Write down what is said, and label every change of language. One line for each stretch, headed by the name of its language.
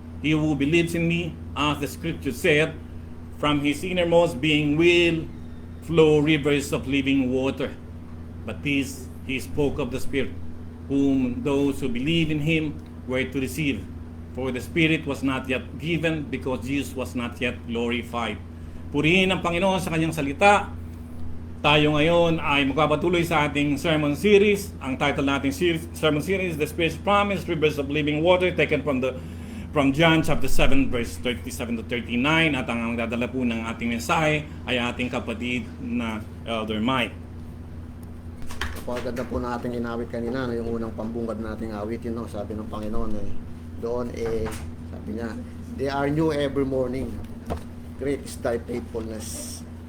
English: He who believes in me, as the scripture said, from his innermost being will flow rivers of living water. But this he spoke of the Spirit, whom those who believe in him were to receive. For the Spirit was not yet given, because Jesus was not yet glorified.
Filipino: Purihin ang Panginoon sa kanyang salita. Tayo ngayon ay magpapatuloy sa ating sermon series. Ang title nating sermon series, The Spirit's Promise, Rivers of Living Water, taken from John chapter 7, verse 37 to 39. At ang dadala po ng ating mensahe ay ating kapatid na Elder Mike. Napakaganda po na ating inawit kanina, no, yung unang pambungad nating awitin, no, sabi ng Panginoon, doon sabi niya,
English: they are new every morning, great is thy faithfulness.